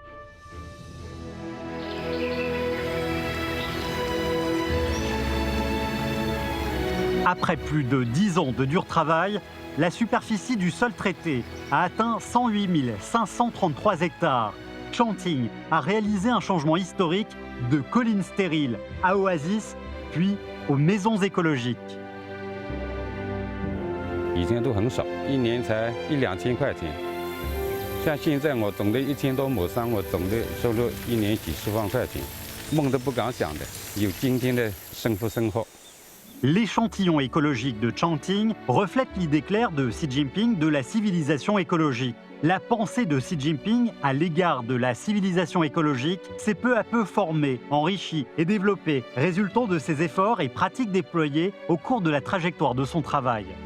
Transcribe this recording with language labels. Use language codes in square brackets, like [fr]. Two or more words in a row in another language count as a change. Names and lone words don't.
[fr] Après plus de 10 ans de dur travail, la superficie du sol traité a atteint 108 533 hectares. Changting a réalisé un changement historique de collines stériles à oasis, puis aux maisons écologiques. [zh] 以前都很少，1年才1、2千块钱。像现在我种的1000多亩山，我种的收入1年几10万块钱，梦都不敢想的，有今天的生活。 [fr] L'échantillon écologique de Changqing reflète l'idée claire de Xi Jinping de la civilisation écologique. La pensée de Xi Jinping à l'égard de la civilisation écologique s'est peu à peu formée, enrichie et développée, résultant de ses efforts et pratiques déployés au cours de la trajectoire de son travail.